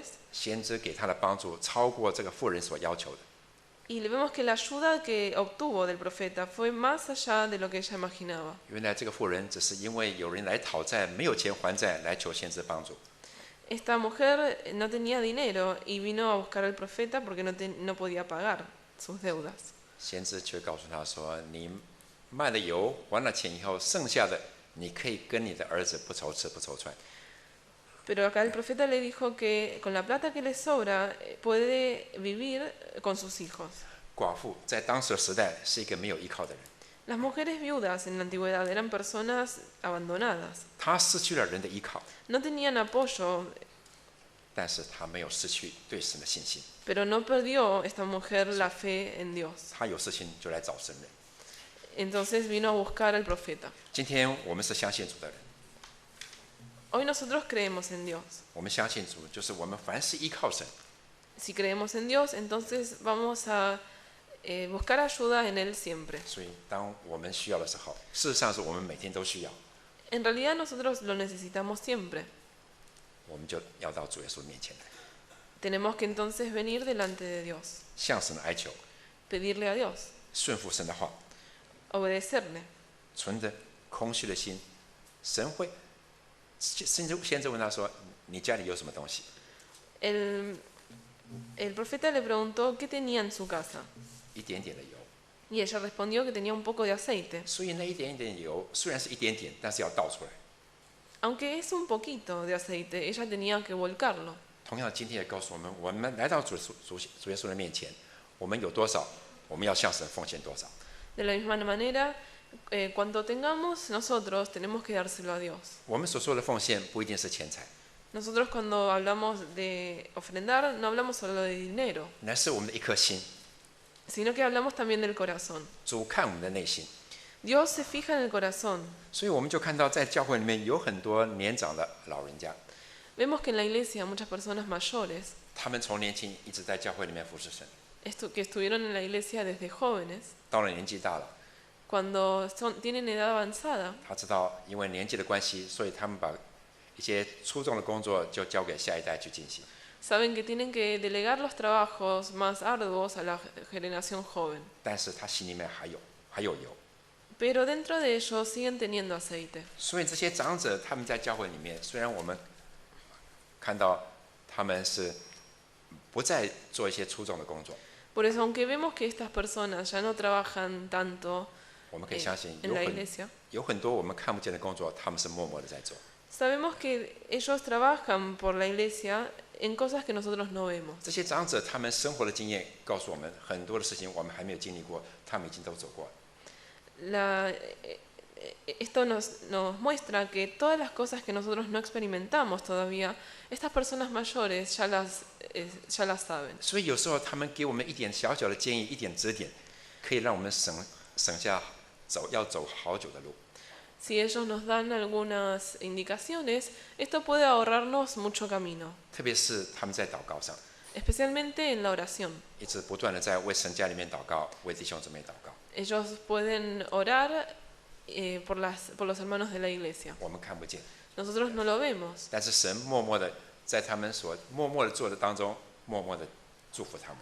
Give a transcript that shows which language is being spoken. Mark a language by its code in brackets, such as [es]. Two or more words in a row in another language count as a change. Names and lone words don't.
[zh] 先知给他的帮助超过这个妇人所要求的。 [es] Y le vemos que la ayuda que obtuvo del profeta fue más allá de lo que ella imaginaba. [zh] 原来这个妇人只是因为有人来讨债，没有钱还债，来求先知帮助。 [es] Esta mujer no tenía dinero y vino a buscar al profeta porque no podía pagar sus deudas. [zh] 先知却告诉他说：“你卖了油，还了钱以后，剩下的你可以跟你的儿子不愁吃不愁穿。” [es] Pero acá el profeta le dijo que con la plata que le sobra puede vivir con sus hijos. [zh] 寡妇在当时的时代是一个没有依靠的人， [es] Las mujeres viudas en la antigüedad eran personas abandonadas. [zh] 她失去了人的依靠， [es] No tenían apoyo, [zh] 但是她没有失去对神的信心。 [es] pero no perdió esta mujer la fe en Dios. [zh] 她有事情就来找神人。 [es] Entonces vino a buscar al profeta. [zh] 今天我们是相信主的人， [es] Hoy nosotros creemos en Dios. [zh] 我们相信主，就是我们凡是依靠神， [es] Si creemos en Dios, entonces vamos a buscar ayuda en Él siempre. [zh] 所以当我们需要的时候，事实上是我们每天都需要， [es] En realidad nosotros lo necesitamos siempre. [zh] 我们就要到主耶稣面前来， [es] Tenemos que entonces venir delante de Dios, [zh] 向神哀求， [es] pedirle a Dios, [zh] 顺服神的话， [es] obedecerle. [zh] 存着空虚的心，神会。先知问他说：“你家里有什么东西 [es] El profeta le preguntó qué tenía en su casa. [zh] 一点点的油。 [es] Y ella respondió que tenía un poco de aceite. [zh] 所以那一点点油虽然是一点点，但是要倒出来。 [es] Aunque es un poquito de aceite, ella tenía que volcarlo. [zh] 同样，今天也告诉我们，我们来到主耶稣的面前，我们有多少，我们要向神奉献多少。 [es] De la misma manera, cuando tengamos, nosotros tenemos que dárselo a Dios. [zh] 我们所说的奉献不一定是钱财， [es] Nosotros cuando hablamos de ofrendar, no hablamos solo de dinero, [zh] 乃是我们的一颗心。 [es] sino que hablamos también del corazón. [zh] 主看我们的内心， [es] Dios se fija en el corazón. [zh] 所以我们就看到在教会里面有很多年长的老人家， [es] Vemos que en la iglesia muchas personas mayores, [zh] 他们从年轻一直在教会里面服侍神， [es] que estuvieron en la iglesia desde jóvenes, [zh] 到了年纪大了， [es] cuando tienen edad avanzada, [zh] 他知道因为年纪的关系，所以他们把一些出众的工作就交给下一代去进行。 [es] saben que tienen que delegar los trabajos más arduos a la generación joven. [zh] 但是他心里面还有油， [es] pero dentro de ellos siguen teniendo aceite. [zh] 所以这些长者他们在教会里面，虽然我们看到他们是不再做一些出众的工作， [es] Por eso, aunque vemos que estas personas ya no trabajan tanto [zh] 我们可以相信 [es] en la iglesia, [zh] 有很多我们看不见的工作，他们是默默的在做。 [es] sabemos que ellos trabajan por la iglesia en cosas que nosotros no vemos. [zh] 这些长者他们生活的经验告诉我们，很多的事情我们还没有经历过，他们已经都走过了。 [es] Esto nos muestra que todas las cosas que nosotros no experimentamos todavía, estas personas mayores ya las saben. [zh] 所以有时候他们给我们一点小小的建议，一点指点，可以让我们省下要走好久的路。 [es] Si ellos nos dan algunas indicaciones, esto puede ahorrarnos mucho camino, [zh] 特别是他们在祷告上， [es] especialmente en la oración. [zh] 一直不断的在为神家里面祷告，为弟兄姊妹祷告。 [es] Ellos pueden orar por los hermanos de la iglesia. [zh] 我们看不见， [es] Nosotros no lo vemos, [zh] 但是神默默的在他们所默默的做的当中，默默的祝福他们。